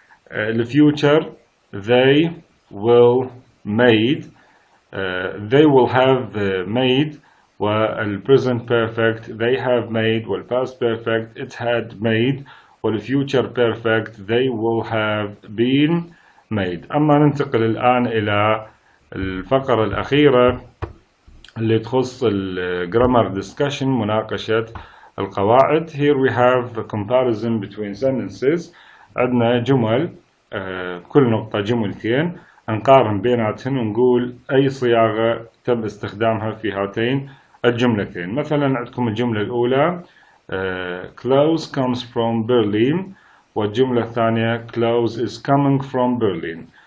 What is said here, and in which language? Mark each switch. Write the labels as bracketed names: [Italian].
[English] The future they will made they will have made، present perfect they have made، past perfect it had made، future perfect they will have been made. [Arabic] أما ننتقل الآن إلى الفقرة الأخيرة اللي تخص [English] grammar discussion [Arabic] مناقشة القواعد. [English] Here we have a comparison between sentences. [Arabic] عندنا جمل كل نقطة جملتين نقارن بيناتهن ونقول أي صياغة تم استخدامها في هاتين الجملتين. مثلا عندكم الجملة الأولى [English] Klaus comes from Berlin، [Arabic] والجملة الثانية [English] Klaus is coming from Berlin.